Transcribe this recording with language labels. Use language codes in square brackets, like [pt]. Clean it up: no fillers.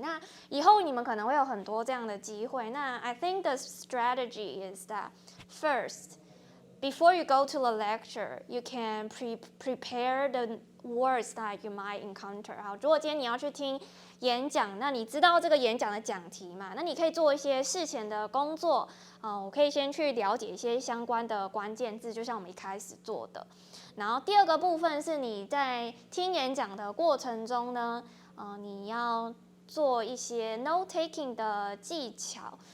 [zh] 那以后你们可能会有很多这样的机会。那 [en] I think the strategy is that first, before you go to the lecture, you can prepare the words that you might encounter. [zh] 好，如果今天你要去听演讲，那你知道这个演讲的讲题嘛？那你可以做一些事前的工作。我可以先去了解一些相关的关键字，就像我们一开始做的。然后第二个部分是你在听演讲的过程中呢，你要做一些 note taking 的技巧。